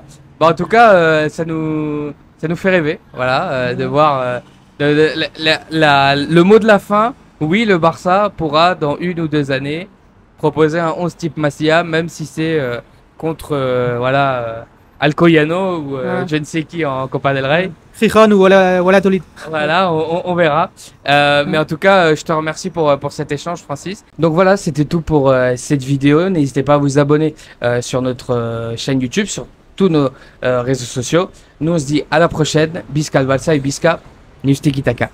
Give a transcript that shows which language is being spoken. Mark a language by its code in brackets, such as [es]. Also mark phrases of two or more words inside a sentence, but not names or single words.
[fr] Bon, en tout cas, ça nous fait rêver, voilà, de voir le mot de la fin. Oui, le Barça pourra, dans 1 ou 2 années, proposer un 11 type Masia, même si c'est contre Alcoyano ou je ne sais qui en Copa del Rey. Gijón ou Valladolid. Voilà, on verra. Mais en tout cas, je te remercie pour cet échange, Francis. Donc voilà, c'était tout pour cette vidéo. N'hésitez pas à vous abonner sur notre chaîne YouTube, sur tous nos réseaux sociaux. Nous, on se dit à la prochaine. [ca] Bisca al Barça et Bisca Nustiki Taka.